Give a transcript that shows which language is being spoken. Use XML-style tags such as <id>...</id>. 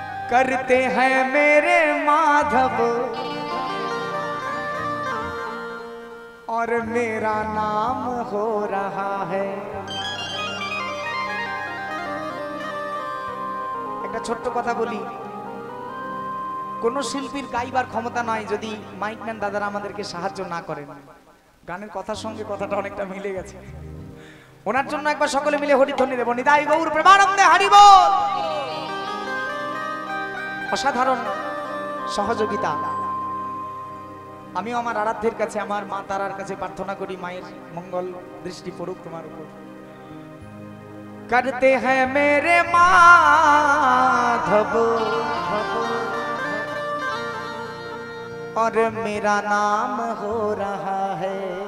<hi>करते हैं मेरे माधव और मेरा नाम हो रहा है।</hi> <bn>একটা ছোট্ট কথা বলি, কোন শিল্পীর গাইবার ক্ষমতা নাই যদি মাইকম্যান দাদারা আমাদেরকে সাহায্য না করেন। গানের কথার সঙ্গে কথাটা অনেকটা মিলে গেছে। ওনার জন্য একবার সকলে মিলে হরিধ্বনি দেব। নিতাই গৌর প্রেমানন্দে হরি বল। অসাধারণ সহযোগিতা। আমিও আমার আরাধ্যের কাছে, আমার মা তারার কাছে প্রার্থনা করি, মায়ের মঙ্গল দৃষ্টি পড়ুক তোমার উপর।</bn> <hi>करते हैं मेरे माधव और मेरा नाम हो रहा है।</hi>